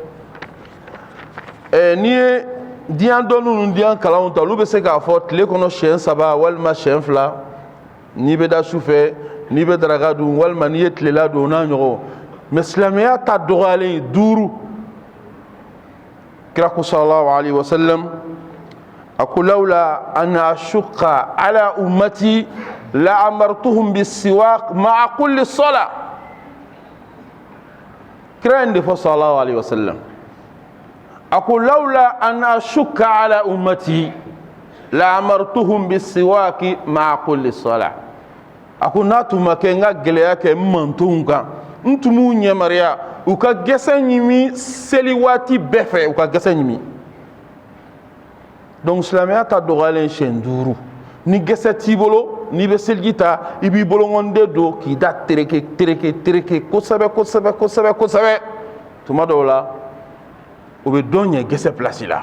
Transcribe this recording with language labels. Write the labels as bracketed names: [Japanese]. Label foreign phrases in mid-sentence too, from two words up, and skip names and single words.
[Bambara] N'i ye diɲɛ dɔnniw ni diɲɛ kalanw ta olu bɛ se k'a fɔ tile kɔnɔ siɲɛ 3 walima siɲɛ 2 n'i bɛ da su fɛ n'i bɛ daraka dun walima n'i ye tilela dun o n'a ɲɔgɔn mais silamɛya ta dɔgɔyalen 5. Kira ko [Arabic] صلى الله عليه وسلم [Bambara] a ko [Arabic] لولا أن أشق على أمتي لأمرتهم بالسواك مع كل صلاة. [Bambara] Kira in de fɔ [Arabic] صلى الله عليه وسلم [Bambara] a ko [Arabic] لولا أن أشق على أمتي لأمرتهم بالسواك مع كل صلاة. [Bambara] A ko n'a tun ma kɛ n ka gɛlɛya kɛ n mantonw kan n tun b'u ɲɛmariya u ka gɛsɛ ɲimi seli waati bɛɛ fɛ u ka gɛsɛ ɲimi. Donc silamɛya ta dɔgɔyalen siɲɛ 5 ni gɛsɛ t'i bolo n'i bɛ seliji ta i b'i bolongɔnden don k'i da tereke kosɛbɛ tuma dɔw la o bɛ dɔn ɲɛ gɛsɛ place la.